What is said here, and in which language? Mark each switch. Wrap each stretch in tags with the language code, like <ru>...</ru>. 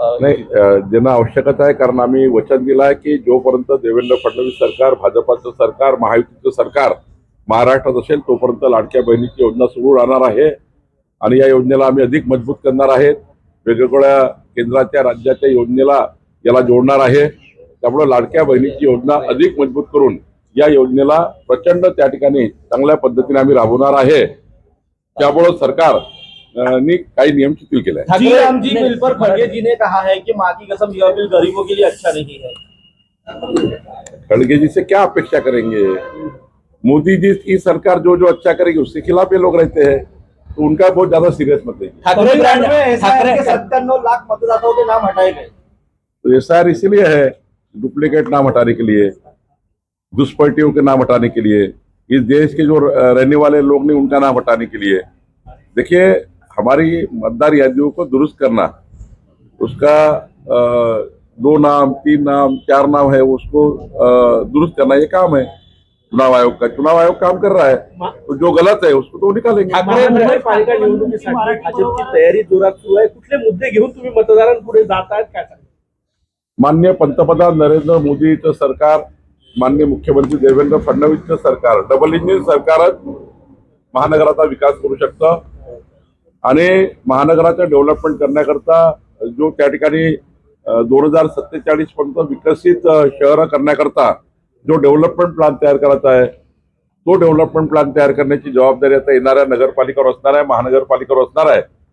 <mr>नाही, देणं आवश्यकच आहे, कारण आम्ही वचन दिलं आहे की जोपर्यंत देवेंद्र फडणवीस सरकार, भाजपाचं सरकार, महायुतीचं सरकार महाराष्ट्रात असेल तोपर्यंत लाडक्या बहिणीची योजना सुरू राहणार आहे आणि या योजनेला आम्ही अधिक मजबूत करणार आहेत. वेगवेगळ्या केंद्राच्या राज्याच्या योजनेला याला जोडणार आहे. त्यामुळे लाडक्या बहिणीची योजना अधिक मजबूत करून या योजनेला प्रचंड त्या ठिकाणी चांगल्या पद्धतीने आम्ही राबवणार आहे. त्यामुळे सरकार ने काही नियम शिथिल केले हैं.</mr> <hi>जी राम जी बिल पर खड़गे जी ने कहा है कि माँ की कसम यह बिल गरीबों के लिए अच्छा नहीं है। खड़गे जी से क्या अपेक्षा करेंगे? मोदी जी की सरकार जो जो अच्छा करेगी उसके खिलाफ ये लोग रहते हैं, तो उनका बहुत ज्यादा सीरियस मत लीजिए.</hi> <mr>ठाकरे ब्रँड ठाकरे</mr> <hi>97 लाख मतदाताओं के नाम हटाए गए। तो SIR इसीलिए है, डुप्लीकेट नाम हटाने के लिए, घुसपैठियों के नाम हटाने के लिए, इस देश के जो रहने वाले लोग नहीं उनका नाम हटाने के लिए. देखिए, हमारी मतदार यादियों को दुरुस्त करना, उसका 2 नाम 3 नाम 4 नाम है उसको दुरुस्त करना ये काम है चुनाव आयोग का. चुनाव आयोग काम कर रहा है, तो जो गलत है उसको तो निकालेंगे.</hi> <mr>महानगरपालिका निवडणुकीसाठी भाजपची तयारी जोरात सुरू आहे. कुठले मुद्दे घेऊन तुम्ही मतदारांपुढे जात आहेत काय सांगा? माननीय पंतप्रधान नरेंद्र मोदीचं सरकार, माननीय मुख्यमंत्री देवेंद्र फडणवीसचं सरकार, डबल इंजिन सरकारच महानगराचा विकास करू शकतं आणि महानगराचं डेव्हलपमेंट करण्याकरता जो त्या ठिकाणी 2047 पर्यंत विकसित शहरं करण्याकरता जो डेव्हलपमेंट प्लॅन तयार करायचा आहे, तो डेव्हलपमेंट प्लॅन तयार करण्याची जबाबदारी आता येणाऱ्या नगरपालिकेवर असणार आहे, महानगरपालिकेवर असणार आहे.</mr>